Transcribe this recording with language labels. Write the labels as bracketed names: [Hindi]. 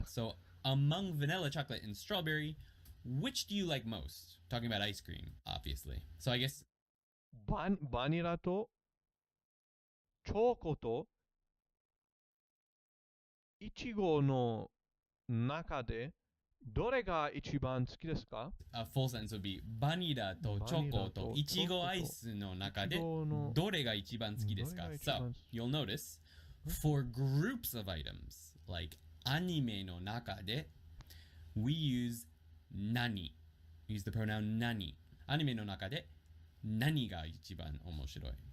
[English] So, among vanilla chocolate and strawberry, which do you like most? Talking about ice cream, obviously. So I guess [Japanese] バニラとチョコとイチゴの中でどれが一番好きですか? [English] A full sentence would be [Japanese] バニラとチョコとイチゴアイスの中でどれが一番好きですか? [English] So, you'll notice for groups of items like アニメの中で we use 何 we use the pronoun 何 [Japanese] アニメの中で何が一番面白い?